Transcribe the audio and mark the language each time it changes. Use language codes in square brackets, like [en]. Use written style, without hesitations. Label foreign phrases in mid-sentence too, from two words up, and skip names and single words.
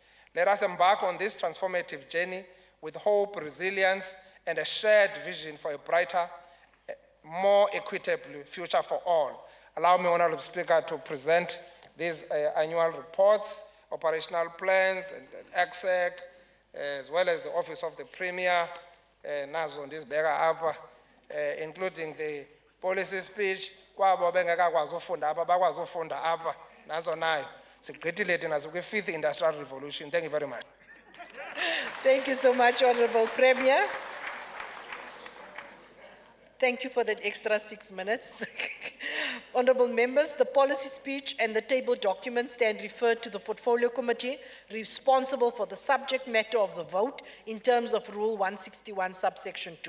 [en] Let us embark on this transformative journey with hope, resilience, and a shared vision for a brighter, more equitable future for all. Allow me, Honorable Speaker, to present these annual reports, operational plans, and EXEC, as well as the Office of the Premier, [xh] nazo ndizibeka apha, [en] including the policy speech, [xh] kwabo bengekakwazi ufunda apha, bakwazi ufunda apha, nazo nayo. Sigqithile thina [en] sikwi-5th Industrial Revolution. Thank you very much. Thank you so much, Honorable Premier. Thank you for that extra 6 minutes. Honorable members, the policy speech and the table documents stand referred to the Portfolio Committee responsible for the subject matter of the vote in terms of Rule 161, subsection 2.